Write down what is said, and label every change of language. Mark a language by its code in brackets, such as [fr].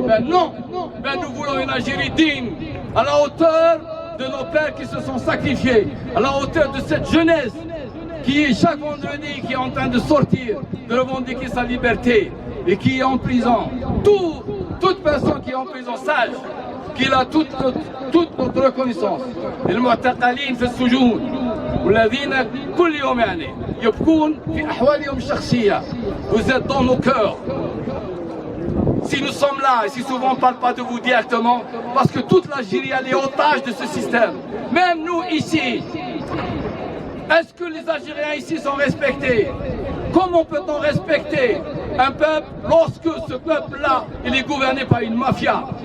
[fr] Ben non, ben nous voulons une Algérie digne, à la hauteur de nos pères qui se sont sacrifiés, à la hauteur de cette jeunesse qui est chaque vendredi qui est en train de sortir, de revendiquer sa liberté et qui est en prison. Toute personne qui est en prison sache qu'il a toute notre reconnaissance. [ar] المعتقلين في السجون والذين كل يوم يعني يبكون في أحوالهم الشخصية. [fr] Vous êtes dans nos cœurs. Si nous sommes là, et si souvent on ne parle pas de vous directement, parce que toute l'Algérie est otage de ce système. Même nous ici, est-ce que les Algériens ici sont respectés? Comment peut-on respecter un peuple lorsque ce peuple-là, il est gouverné par une mafia?